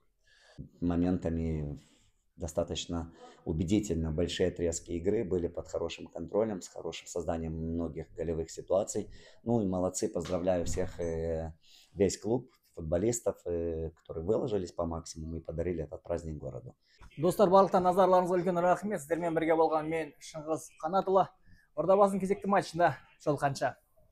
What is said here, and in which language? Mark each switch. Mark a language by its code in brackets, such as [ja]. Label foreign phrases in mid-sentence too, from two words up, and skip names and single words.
[ru] Моментами достаточно убедительно большие отрезки игры были под хорошим контролем, с хорошим созданием многих голевых ситуаций. Ну и молодцы, поздравляю всех, весь клуб, футболистов, которые выложились по максимуму и подарили этот праздник городу. [kk] Достар, барлықтан назарларыңызға үлкен рахмет. Сіздермен бірге болған мен Шыңғыс Қанатұлы. Ордабасының кезекті матчында жолыққанша.